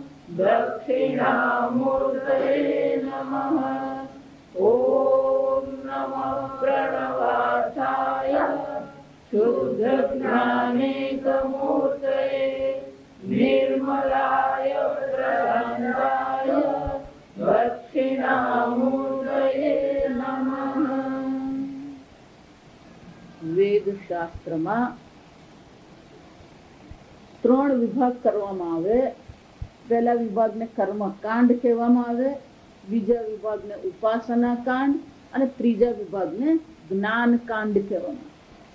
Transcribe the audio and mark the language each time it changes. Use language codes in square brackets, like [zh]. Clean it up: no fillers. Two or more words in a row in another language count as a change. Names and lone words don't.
[sa] दक्षिणामूर्तये नमः ॐ नमः प्रणवार्थाय शुद्धज्ञानेकमूर्तये निर्मलाय प्रशान्ताय दक्षिणामूर्तये नमः। [gu] વેદ શાસ્ત્રમાં ત્રણ વિભાગ કરવામાં આવે. પહેલા વિભાગને કર્મકાંડ કહેવામાં આવે, બીજા વિભાગને ઉપાસના કાંડ અને ત્રીજા વિભાગને જ્ઞાનકાંડ કહેવામાં આવે.